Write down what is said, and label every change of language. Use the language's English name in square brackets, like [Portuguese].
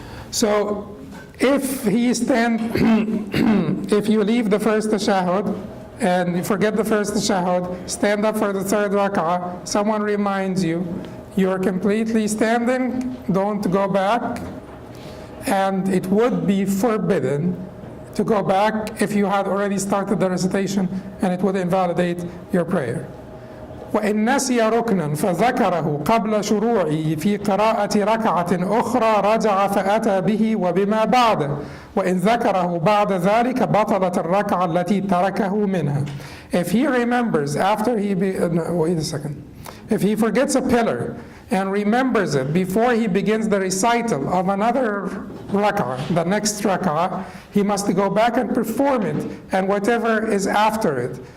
[English] So if if you leave the first tashahhud and you forget the first tashahhud, stand up for the 3rd rak'ah, someone reminds you, you're completely standing, don't go back, and it would be forbidden to go back if you had already started the recitation, and it would invalidate your prayer. [Arabic] وإن نسي ركنا فذكره قبل شروعه في قراءة ركعة أخرى رجع فأتى به وبما بعده وإن ذكره بعد ذلك بطلت الركعة التي تركه منها. [English] If he remembers after wait a second. If he forgets a pillar and remembers it before he begins the recital of another rak'ah, the next rak'ah, he must go back and perform it, and whatever is after it.